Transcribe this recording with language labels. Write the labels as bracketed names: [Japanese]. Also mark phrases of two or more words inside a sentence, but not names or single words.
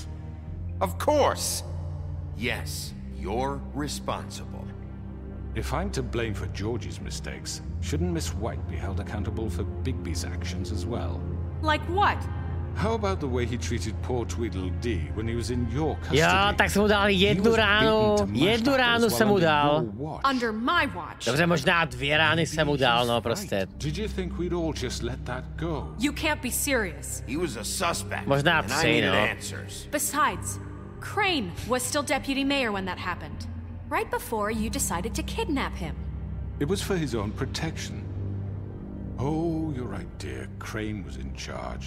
[English] Of course. Yes, you're responsible. If I'm to blame for Georgie's mistakes, shouldn't Miss White be held accountable for Bigby's actions as well? Like what? How about the way he treated poor Tweedledee when he was in your custody? [Czech] Jo, tak jsem mu dal jednu ránu jsem mu dal. [English] Under my watch. [Czech] Dobře, možná 2 rány jsem mu dal, no prostě. [English] Did you think we'd all just let that go? You can't be serious. He was a suspect. [Czech] Možná [English] and I [Czech] 3, [English] needed [Czech] no. [English] answers. Besides, Crane was still deputy mayor when that happened. Right before you decided to kidnap him. It was for his own protection. Oh, you're right, dear. Crane was in charge.